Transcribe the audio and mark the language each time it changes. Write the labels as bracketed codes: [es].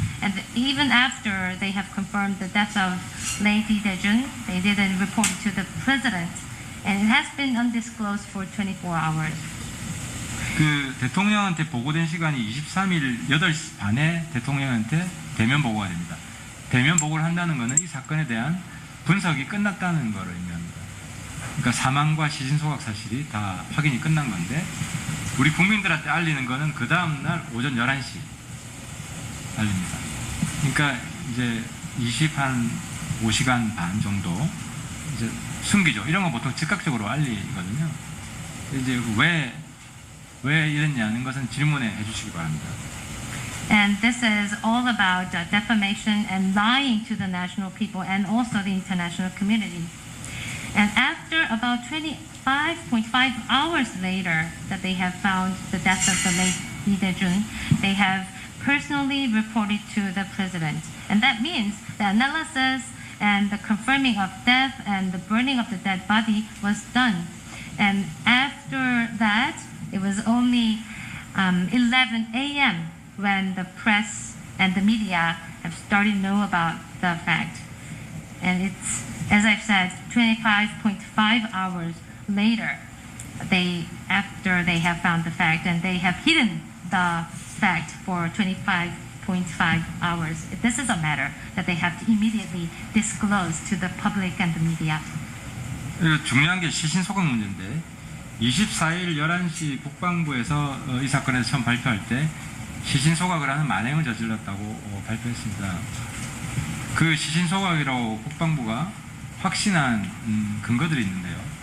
[en] And even after they have confirmed the death of late Lee Dae-jun, they didn't report it to the president. And it has been undisclosed for 24 hours. [ko] 그 대통령한테 보고된 시간이 23일 8시 반에 대통령한테 대면 보고가 됩니다. 대면 보고를 한다는 것은 이 사건에 대한 분석이 끝났다는 것을 의미합니다. 그러니까 사망과 시신 소각 사실이 다 확인이 끝난 건데 우리 국민들한테 알리는 것은 그 다음 날 오전 11시 알립니다. 그러니까 이제 25시간 반 정도 이제 숨기죠. 이런 건 보통 즉각적으로 알리거든요. 이제 왜 이랬냐는 것은 질문해 주시기 바랍니다. [en] And this is all about defamation and lying to the national people and also the international community. And after about 25.5 hours later that they have found the death of the late Lee Dae-jun, they have personally reported to the president. And that means the analysis and the confirming of death and the burning of the dead body was done. And after that, it was only 11 a.m. when the press and the media have started to know about the fact. And it's, as I've said, 25.5 hours later, after they have found the fact, and they have hidden the fact for 25.5 hours. This is a matter that they have to immediately disclose to the public and the media. [ko] 중요한 게 시신 소각 문제인데 24일 11시 국방부에서 이 사건에서 처음 발표할 때 시신 소각을 하는 만행을 저질렀다고 발표했습니다. 그 시신 소각이라고 국방부가 확신한 근거들이 있는데요.